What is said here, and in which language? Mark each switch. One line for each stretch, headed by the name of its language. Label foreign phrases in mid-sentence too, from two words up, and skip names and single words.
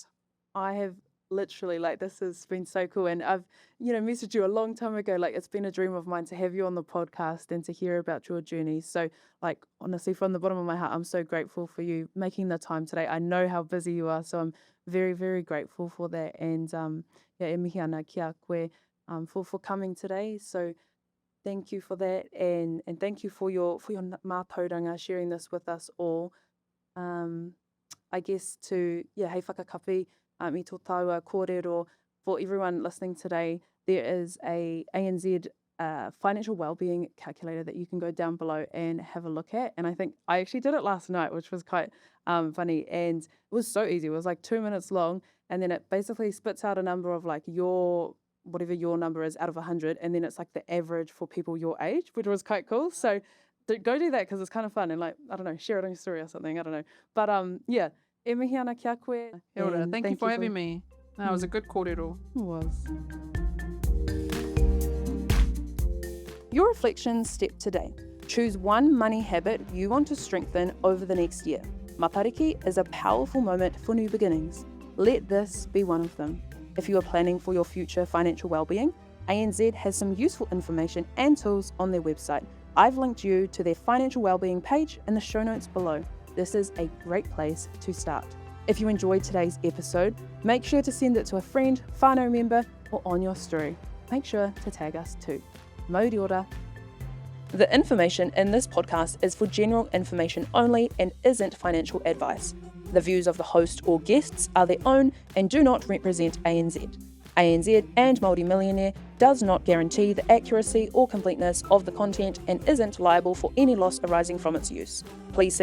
English: I have literally, like, this has been so cool. And I've, messaged you a long time ago. Like, it's been a dream of mine to have you on the podcast and to hear about your journey. So, like, honestly, from the bottom of my heart, I'm so grateful for you making the time today. I know how busy you are, so I'm very, very grateful for that. And,
Māori: e mihi ana kia koe
English: for coming today. So, thank you for that. And thank you for your mātauranga, sharing this with us all. I guess to,
Māori: hei whakakapi, I tō taua kōrero,
English: for everyone listening today, there is a ANZ financial wellbeing calculator that you can go down below and have a look at. And I think I actually did it last night, which was quite funny. And it was so easy. It was like 2 minutes long. And then it basically spits out a number of like whatever your number is out of 100. And then it's like the average for people your age, which was quite cool. So go do that because it's kind of fun. And like, I don't know, share it on your story or something. I don't know. But
Māori: e mihi ana kia koe.
English: Hilda, thank you for having me. That was a good kōrero. It was. Your reflections step today. Choose one money habit you want to strengthen over the next year. Matariki is a powerful moment for new beginnings. Let this be one of them. If you are planning for your future financial well-being, ANZ has some useful information and tools on their website. I've linked you to their financial well-being page in the show notes below. This is a great place to start. If you enjoyed today's episode, make sure to send it to a friend, whānau member, or on your story. Make sure to tag us too.
Māori: Mauri ora.
English: The information in this podcast is for general information only and isn't financial advice. The views of the host or guests are their own and do not represent ANZ. ANZ and Māori Millionaire does not guarantee the accuracy or completeness of the content and isn't liable for any loss arising from its use.